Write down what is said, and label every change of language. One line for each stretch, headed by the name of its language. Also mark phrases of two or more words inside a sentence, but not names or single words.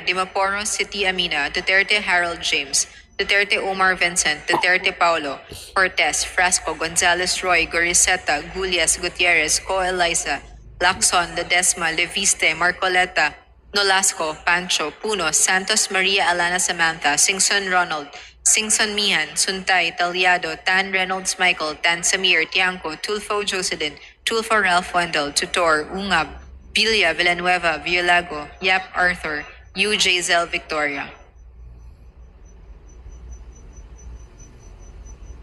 Filipino: Dimaporo, City Amina, Duterte Harold James, Duterte Omar Vincent, Duterte Paulo, Cortez, Frasco, Gonzales Roy, Goriseta, Gulias, Gutierrez, Co Elisa, Lacson, Ledesma, Leviste, Marcoleta, Nolasco, Pancho, Puno, Santos Maria Alana Samantha, Singson Ronald, Singson Mihan, Suntay, Taliado, Tan Reynolds Michael, Tan Samir, Tiangco, Tulfo Jocelyn, Tulfo Ralph Wendell, Tutor, Ungab, Villa, Villanueva, Villago, Yap Arthur, U. Jazel Victoria.